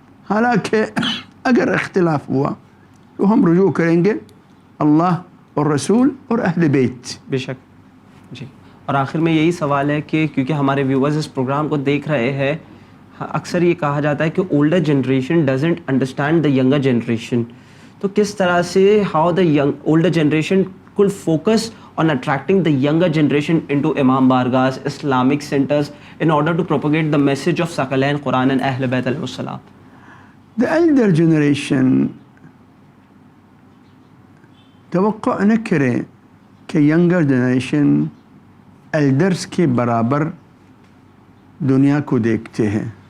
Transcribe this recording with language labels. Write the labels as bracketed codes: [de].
[ur] حالانکہ اگر اختلاف ہوا تو ہم رجوع کریں گے اللہ اور رسول اور اہل بیت. بے شک جی. اور آخر میں یہی سوال ہے کہ کیونکہ ہمارے ویورز اس پروگرام کو دیکھ رہے ہیں، اکثر یہ کہا جاتا ہے کہ [en] Older generation doesn't understand the younger generation. [ur] تو کس طرح سے [en] How the older generation could focus on attracting the younger generation into Imam Bargah's Islamic centers in order to propagate the message of Sakalain Quran and Ahl Bayt alayhi salam. The elder generation [ur] توقع نہ کرے کہ younger generation elders کے برابر دنیا کو دیکھتے ہیں.